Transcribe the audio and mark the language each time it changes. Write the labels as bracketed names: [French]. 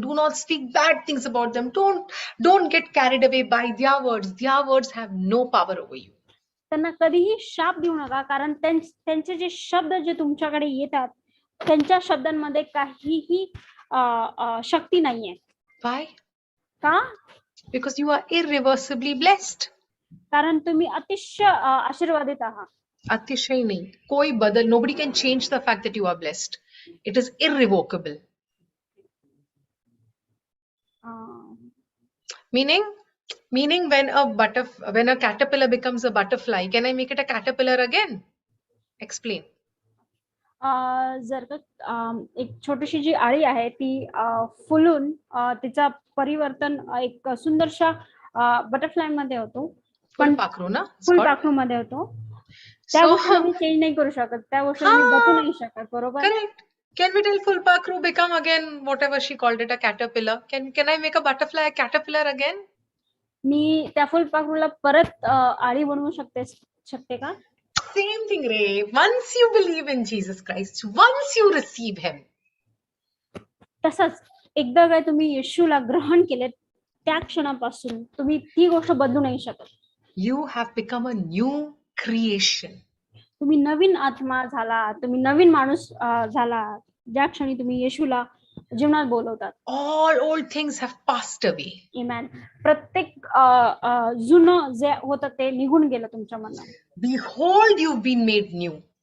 [English] Do not speak bad things about them. Don't get carried away by their words. Their words have no power over you. [Marathi] त्यांना कधीही शाप देऊ नका, कारण त्यांचे जे शब्द जे तुमच्याकडे येतात त्यांच्या शब्दांमध्ये काहीही शक्ती नाहीये. [English] Why? [Marathi] का? [English] Because you are irreversibly blessed. [Marathi] कारण तुम्ही अतिशय आशीर्वादित आहात. अतिशय नाही, कोई बदल. [English] Nobody can change the fact that you are blessed. It is irrevocable. Meaning when a caterpillar becomes a butterfly, can I make it a caterpillar again? Explain. [Marathi] जर का एक छोटीशी जी आळी आहे ती फुलून तिचा परिवर्तन एक सुंदरशा बटरफ्लाय मध्ये होतो, पण फुलपाखरू ना? [English] It's called. [Marathi] फुलपाखरू मध्ये होतो. त्या [English] So, [Marathi] गोष्टीला मी चेंज नाही करू शकत, त्या गोष्टीला मी बदलू नाही शकत, बरोबर? [English] correct. Can we tell Fulpakru become again whatever she called it, a caterpillar? Can I make a butterfly a caterpillar again? [Marathi] मी त्या फुलपाखरूला परत आळी बनवू शकते का? [English] Same thing, Ray. Once you believe in Jesus Christ, once you receive Him, [Marathi] तसंच एकदा काय तुम्ही येशूला ग्रहण केले त्या क्षणापासून तुम्ही ती गोष्ट बदलू नाही शकत. [English] you have become a new creation. [Marathi] तुम्ही नवीन आत्मा झाला, तुम्ही नवीन माणूस झाला ज्या क्षणी तुम्ही येशूला जीवनात बोलवतात. [English] All old things have passed away. [Marathi] आमेन. प्रत्येक जुनं जे होतं ते निघून गेलं तुमच्या मनात. [English] Behold, you've been made new.